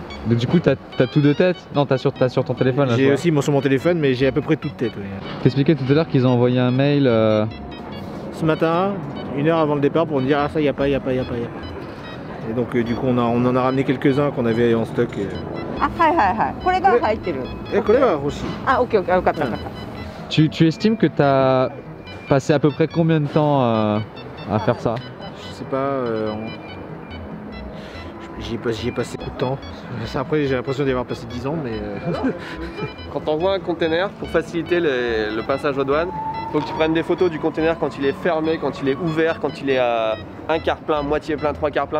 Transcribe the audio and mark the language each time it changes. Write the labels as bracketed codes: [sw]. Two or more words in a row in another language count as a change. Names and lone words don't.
[fr] Donc, du coup, t'as tout de tête? Non, t'as sur ton téléphone. J'ai aussi sur mon téléphone, mais j'ai à peu près tout de tête. Ouais. T'expliquais tout à l'heure qu'ils ont envoyé un mail. Ce matin, 1 heure avant le départ, pour me dire ah, ça, y a pas. Et donc, du coup, on en a ramené quelques-uns qu'on avait en stock. [ja] Ah,これが入ってる。これは欲しい。 [fr] Ah, ok, ok, ok. Tu estimes que t'as passé à peu près combien de temps à faire ça? Je sais pas. J'y ai passé beaucoup de temps. Après, j'ai l'impression d'y avoir passé 10 ans, mais. Quand on envoie un conteneur, pour faciliter le passage aux douanes, il faut que tu prennes des photos du conteneur quand il est fermé, quand il est ouvert, quand il est à un quart plein, moitié plein, 3 quarts plein.